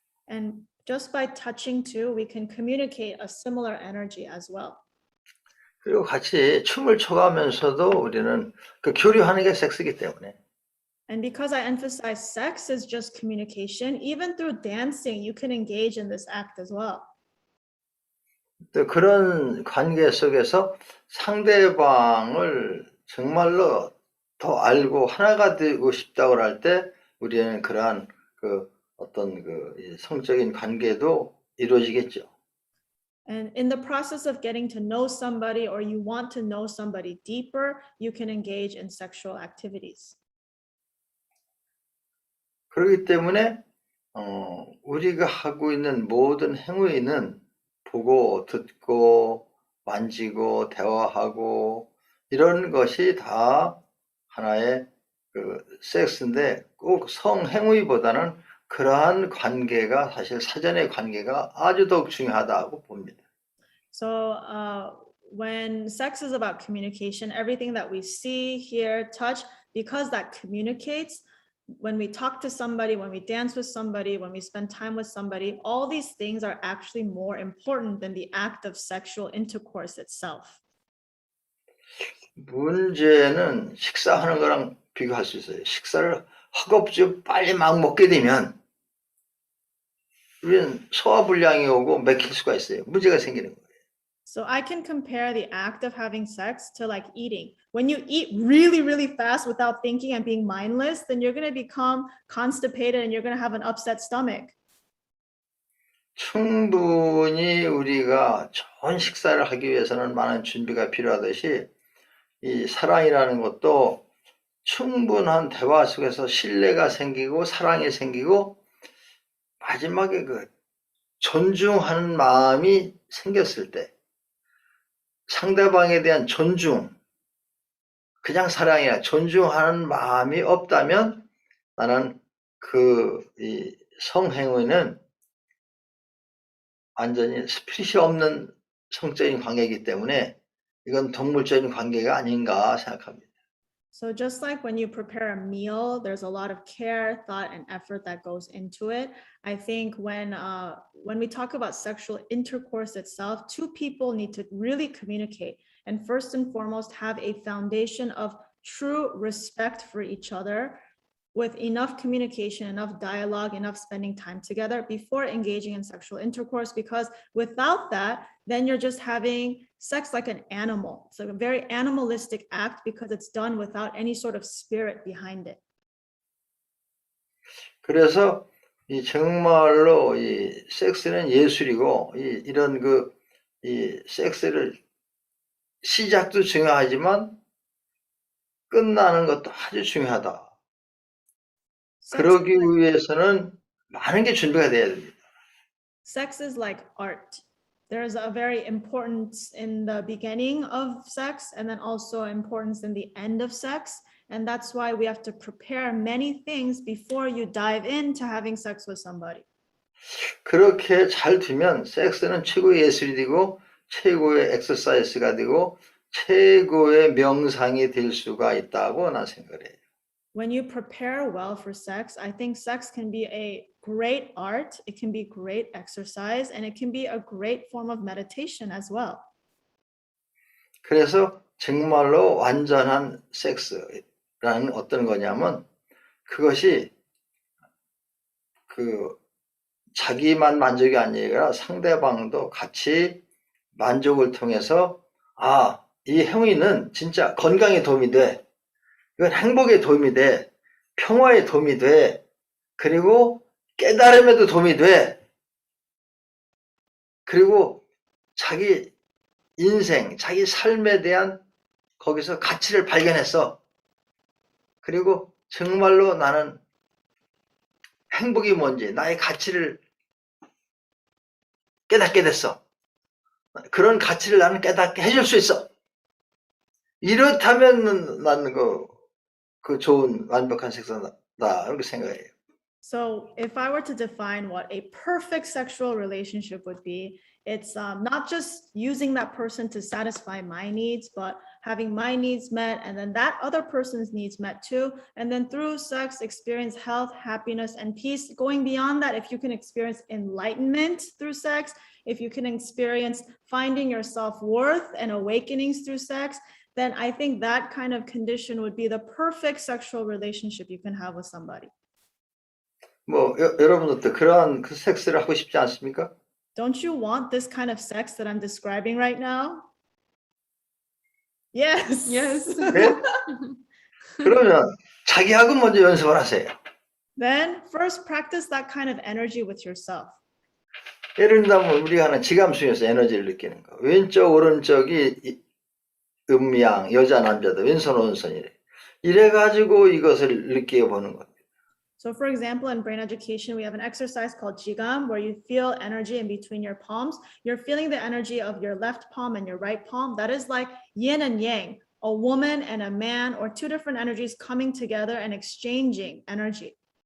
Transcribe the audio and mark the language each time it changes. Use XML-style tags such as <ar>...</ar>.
<en>And just by touching too, we can communicate a similar energy as well.</en> <ko>그리고 같이 춤을 춰가면서도 우리는 그 교류하는 게 섹스이기 때문에.</ko> <en>And because I emphasize sex is just communication, even through dancing, you can engage in this act as well.</en> <ko>또 그런 관계 속에서 상대방을 정말로 더 알고 하나가 되고 싶다고 할 때 우리는 그러한 그 어떤 그 성적인 관계도 이루어지겠죠.</ko> <en>And in the process of getting to know somebody or you want to know somebody deeper, you can engage in sexual activities.</en> <ko>그렇기 때문에 우리가 하고 있는 모든 행위는 보고 듣고 만지고 대화하고 이런 것이 다 하나의 그 섹스인데 꼭 성행위보다는 그러한 관계가 사실 사전의 관계가 아주 더욱 중요하다고 봅니다.</ko> <en>So when sex is about communication, everything that we see, hear, touch, because that communicates, when we talk to somebody, when we dance with somebody, when we spend time with somebody, all these things are actually more important than the act of sexual intercourse itself.</en> <ko>문제는 식사하는 거랑 비교할 수 있어요. 식사를 허겁지겁 빨리 막 먹게 되면 우리는 소화불량이 오고 맥힐 수가 있어요. 문제가 생기는 거예요.</ko> <en>So I can compare the act of having sex to like eating. When you eat really, really fast without thinking and being mindless, then you're going to become constipated and you're going to have an upset stomach.</en> <ko>충분히 우리가 좋은 식사를 하기 위해서는 많은 준비가 필요하듯이 이 사랑이라는 것도 충분한 대화 속에서 신뢰가 생기고 사랑이 생기고 마지막에 그 존중하는 마음이 생겼을 때 상대방에 대한 존중, 그냥 사랑이 아니라 존중하는 마음이 없다면 나는 이 성행위는 완전히 스피릿이 없는 성적인 관계이기 때문에 이건 동물적인 관계가 아닌가 생각합니다.</ko> <en>So just like when you prepare a meal, there's a lot of care, thought, and effort that goes into it. I think when we talk about sexual intercourse itself, two people need to really communicate and first and foremost have a foundation of true respect for each other with enough communication, enough dialogue, enough spending time together before engaging in sexual intercourse, because without that, then you're just having sex like an animal. It's like a very animalistic act because it's done without any sort of spirit behind it.</en> <ko>그래서 이 정말로 이 섹스는 예술이고 이런 이 섹스를 시작도 중요하지만 끝나는 것도 아주 중요하다. 그러기 위해서는 많은 게 준비가 돼야 됩니다.</ko> <en>Sex is like art. There's a very importance in the beginning of sex and then also importance in the end of sex. And that's why we have to prepare many things before you dive into having sex with somebody.</en> <ko>그렇게 잘 되면 섹스는 최고의 예술이 되고 최고의 엑서사이즈가 되고 최고의 명상이 될 수가 있다고 난 생각해요.</ko> <en>When you prepare well for sex, I think sex can be a great art, it can be great exercise, and it can be a great form of meditation as well.</en> <ko>그래서 정말로 완전한 섹스라는 어떤 거냐면 그것이 자기만 만족이 아니라 상대방도 같이 만족을 통해서 이 행위는 진짜 건강에 도움이 돼. 이건 행복에 도움이 돼. 평화에 도움이 돼. 그리고 깨달음에도 도움이 돼. 그리고 자기 인생, 자기 삶에 대한 거기서 가치를 발견했어. 그리고 정말로 나는 행복이 뭔지, 나의 가치를 깨닫게 됐어. 그런 가치를 나는 깨닫게 해줄 수 있어. 이렇다면 나는 그 좋은 완벽한 섹스다 이렇게 생각해요.</ko> <en>So if I were to define what a perfect sexual relationship would be, it's not just using that person to satisfy my needs, but having my needs met and then that other person's needs met too. And then through sex, experience health, happiness, and peace. Going beyond that, if you can experience enlightenment through sex, if you can experience finding your self-worth and awakenings through sex, then I think that kind of condition would be the perfect sexual relationship you can have with somebody.</en> <ko>뭐 여러분들도 그러한 그 섹스를 하고 싶지 않습니까?</ko> <en>Don't you want this kind of sex that I'm describing right now? Yes. Yes.</en> <ko>네? 그러면 자기하고 먼저 연습을 하세요.</ko> <en>Then first practice that kind of energy with yourself.</en> <ko>예를 들면 우리가 하는 지감수에서 에너지를 느끼는 거. 왼쪽 오른쪽이 음양 여자 남자도 왼손 오른손이래. 이래가지고 이것을 느끼어 보는 겁니다.</ko> <en>So for example, in brain education, we have an exercise called Jigam, where you feel energy in between your palms. You're feeling the energy of your left palm and your right palm. That is like yin and yang, a woman and a man, or two different energies coming together and exchanging energy.</en>